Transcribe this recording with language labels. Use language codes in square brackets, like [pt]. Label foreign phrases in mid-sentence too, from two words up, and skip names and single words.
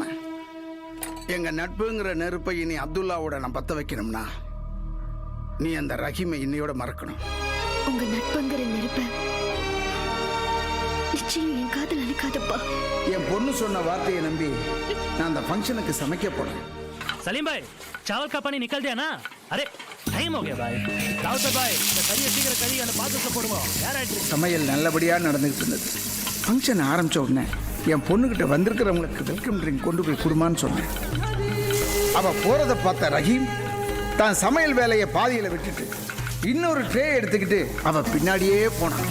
[ta] எங்க நட்புங்கிற நெருப்பை இனி அப்துல்லாவோட நான் பத்த வைக்கணும்னா நீ அந்த ரஹீமை இன்னையோட மறக்கணும். உங்க நட்புங்கிற நெருப்ப நிச்சயம் என் காதல் அழிக்காதப்பா. என் பொண்ணு சொன்ன வார்த்தையை நம்பி நான் அந்த ஃபங்க்ஷனுக்கு சமைக்க போறேன். [hi] सलीम भाई, चावल का पानी निकल दिया ना? अरे टाइम हो गया भाई. राउत भाई, [ta] இந்த கறியை சீக்கிரம் கறி அந்த பாத்திரத்துல போடுவோம். யார் ஆயிட்டு? சமையல் நல்லபடியாக நடந்துகிட்டு இருந்தது. ஃபங்க்ஷன் ஆரம்பித்த உடனே என் பொண்ணுக்கிட்ட வந்திருக்கிறவங்களுக்கு [en] welcome drink [ta] கொண்டு போய் கொடுமான்னு சொன்னேன். அவள் போகிறத பார்த்த ரஹீம் தான் சமையல் வேலையை பாதியில் விட்டுட்டு இன்னொரு ட்ரே எடுத்துக்கிட்டு அவள் பின்னாடியே போனான்.